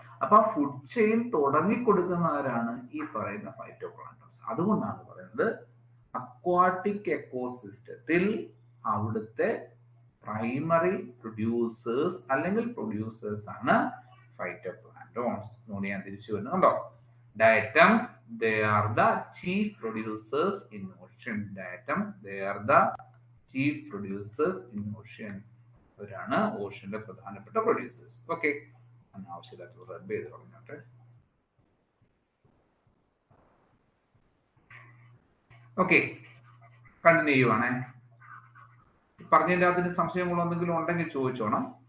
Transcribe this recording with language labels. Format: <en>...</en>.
<ml>അപ്പൊ ആ food chain തുടങ്ങി കൊടുക്കുന്നവരാണ് ഈ പറയുന്ന ഫൈറ്റോ പ്ലാന്റൻസ്. അതുകൊണ്ടാണ് പറയുന്നത് അക്വാട്ടിക് എക്കോസിസ്റ്റത്തിൽ അവിടുത്തെ പ്രൈമറി പ്രൊഡ്യൂസേഴ്സ് അല്ലെങ്കിൽ പ്രൊഡ്യൂസേഴ്സ് ആണ് ഫൈറ്റോ പ്ലാന്റോൺസ്. ഞാൻ തിരിച്ചു വരുന്നു. കണ്ടോ?</ml> <en>Diatoms, they are the chief producers in ocean. Diatoms, they are the chief producers in ocean.</en> <ml>അവരാണ് ഓഷ്യന്റെ പ്രധാനപ്പെട്ട പ്രൊഡ്യൂസേഴ്സ്. ഓക്കെ, അനാവശ്യമായിട്ട് റബ്ബ് ചെയ്ത് പറഞ്ഞോട്ടെ. Okay, continue ചെയ്യുവാണേ. പറഞ്ഞതിൻ്റെ അതിന് സംശയങ്ങളോ എന്തെങ്കിലും ഉണ്ടെങ്കിൽ ചോദിച്ചോണം.</ml>